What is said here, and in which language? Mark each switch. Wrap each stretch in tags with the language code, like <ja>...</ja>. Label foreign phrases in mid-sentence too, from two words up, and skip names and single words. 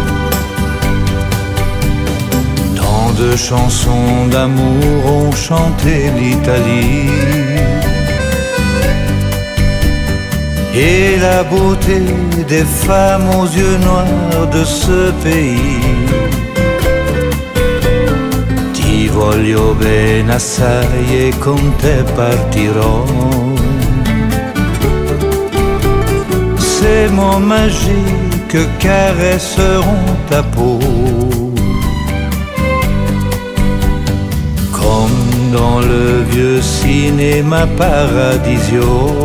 <fr>Tant de chansons d'amour ont chanté l'Italie, et la beauté des femmes aux yeux noirs de ce pays.</fr> <it>Ti voglio bene assai e con te partirò.</it> <fr>Ces mots magiques caresseront ta peau, comme dans le vieux cinéma Paradisio.</fr>